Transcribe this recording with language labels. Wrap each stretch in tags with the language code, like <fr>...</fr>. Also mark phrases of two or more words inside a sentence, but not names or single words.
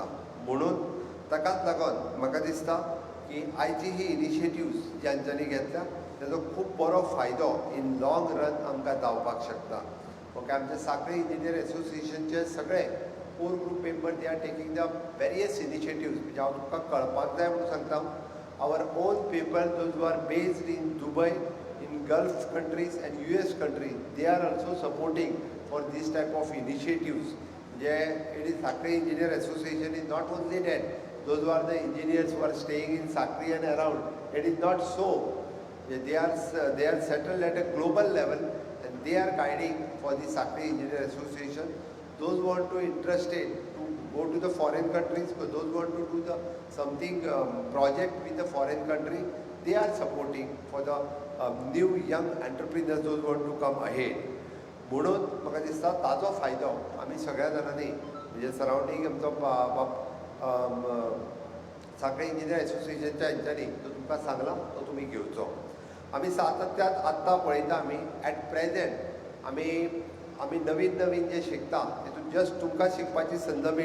<kok>म्हणून ताकाच लागून म्हाका दिसता की आयची ही इनिशिएटिव्स ज्यांच्यांनी घेतल्या ताजो खूब बरो फायदो</kok> <en>in long run</en> <kok>आमकां जावपाक शकता.</kok> <en>ओके,</en> <kok>आमचे सांखळी इंजिनियर एसोसिएशनचे सगळे</kok> <en>core group member they are taking the various initiatives.</en> <kok>म्हणजे हांव तुमकां कळपाक जाय म्हणून सांगता,</kok> <en>our own people those who are based in Dubai, in Gulf countries and US countries, they are also supporting for this type of initiatives. म्हणजे it is Sankhali Engineer Association is not only that those who are the engineers who are staying in Sakri and around. It is not so. They are settled at a global level and they are guiding for the Sakri Engineer Association. Those who want to interested to go to the foreign countries, but those who want to do the something project with the foreign country, they are supporting for the new young entrepreneurs, those who want to come ahead.</en> <kok>म्हणून म्हाका दिसता ताजो फायदो आमी सगळ्या जाणांनी म्हणजे सरावंडींग आमचो सांखळी इंजिनियर एसोसिएशनच्या हेंच्यांनी तो तुमकां सांगला तो तुमी घेवचो. आमी सातत्यान आत्तां पळयता आमी</kok> <en>at present</en> <kok>आमी नवीन नवीन जे शिकता तितून जस्ट तुमकां शिकपाची संद मेळ्ळी.</kok>